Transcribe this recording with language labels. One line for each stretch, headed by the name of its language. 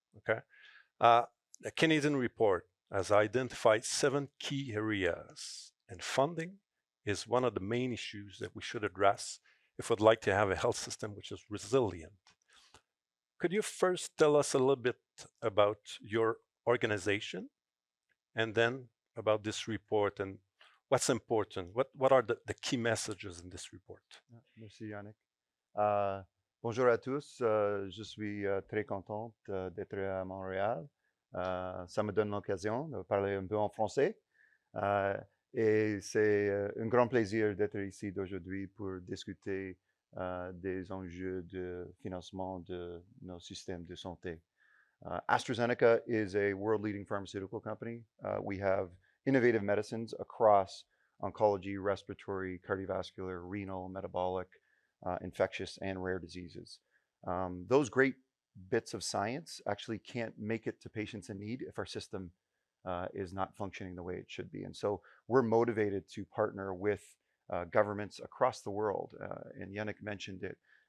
English: Okay, the Canadian report has identified 7 key areas, and funding is one of the main issues that we should address if we'd like to have a health system which is resilient. Could you first tell us a little bit about your organization, and then about this report and what's important? What are the key messages in this report?
French: Merci Yannick. Bonjour à tous, je suis très contente d'être à Montréal. Ça me donne l'occasion de parler un peu en français. Et c'est un grand plaisir d'être ici aujourd'hui pour discuter des enjeux de financement de nos systèmes de santé.
English: AstraZeneca is a world-leading pharmaceutical company. We have innovative medicines across oncology, respiratory, cardiovascular, renal, metabolic, infectious, and rare diseases. Those great bits of science actually can't make it to patients in need if our system is not functioning the way it should be. And so we're motivated to partner with governments across the world. And Yanick mentioned it.